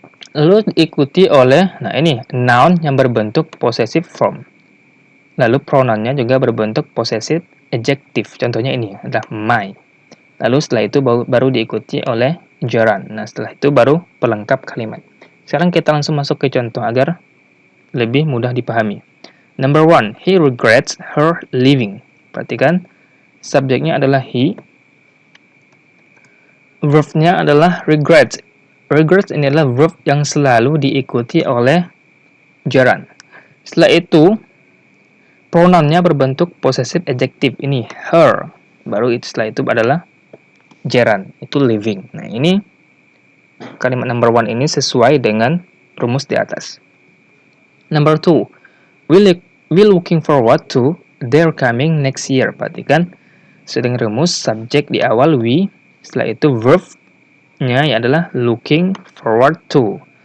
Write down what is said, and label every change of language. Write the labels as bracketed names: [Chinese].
[Indonesian] Lalu diikuti oleh, nah ini, noun yang berbentuk possessive form. Lalu pronounnya juga berbentuk possessive adjective. Contohnya ini adalah my. Lalu setelah itu baru diikuti oleh gerund. Nah, setelah itu baru pelengkap kalimat. Sekarang kita langsung masuk ke contoh agar lebih mudah dipahami. [English] Number 1, he regrets her leaving. [Indonesian] Perhatikan, subjeknya adalah he. Verb-nya adalah regrets. Regrets ini adalah verb yang selalu diikuti oleh gerund. Setelah itu, pronounnya berbentuk possessive adjective. Ini her. Baru setelah itu adalah gerund. Itu leaving. Nah, ini kalimat number 1 ini sesuai dengan rumus di atas. [English] Number 2, we looking forward to their coming next year. [Indonesian] Perhatikan, sesuai dengan rumus, subjek di awal we, setelah itu verb-nya adalah looking forward to.